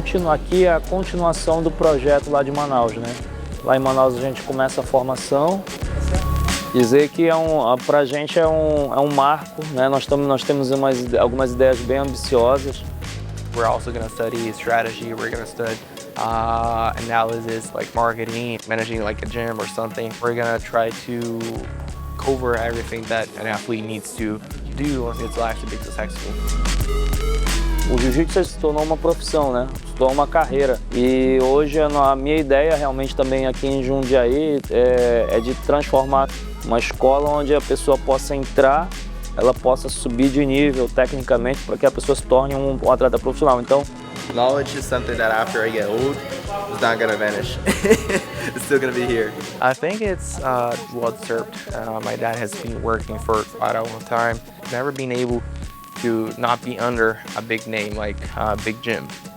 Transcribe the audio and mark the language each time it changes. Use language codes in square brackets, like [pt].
[pt] Aqui é a continuação do projeto lá de Manaus, né? Lá em Manaus a gente começa a formação. Dizer que pra gente é um marco, né? Nós temos algumas ideias bem ambiciosas. [en] We're also going to study strategy. We're going to study analysis, like marketing, managing like a gym or something. We're going to try to cover everything that an athlete needs to do in his life to be successful. [pt] O jiu-jitsu se tornou uma profissão, né? Se tornou uma carreira. E hoje a minha ideia realmente também aqui em Jundiaí é de transformar uma escola onde a pessoa possa entrar, ela possa subir de nível tecnicamente para que a pessoa se torne um atleta profissional. Então, [en] Knowledge is something that after I get old, it's not gonna vanish. It's still gonna be here. I think it's well deserved. My dad has been working for quite a long time. Never been able to not be under a big name like a big gym.